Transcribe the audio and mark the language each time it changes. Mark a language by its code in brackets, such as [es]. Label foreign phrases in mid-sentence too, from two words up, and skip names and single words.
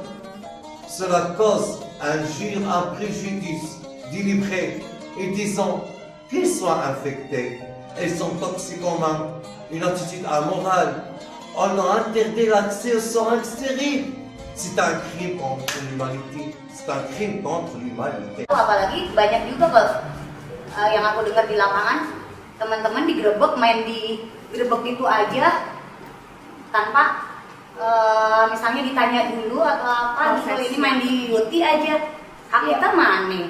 [fr] Cela cause injure, un préjudice délibéré. Ils disent qu'ils soient infectés. Ils sont toxicomanes. Une attitude amorale. On a interdit l'accès aux soins stériles. C'est un crime contre l'humanité. C'est un crime contre l'humanité. [id] Apalagi banyak juga yang aku dengar di lapangan, teman-teman digerebek, main di gerebek itu aja tanpa misalnya ditanya dulu atau apa gitu, ini main di Yuti aja, hak kita mana?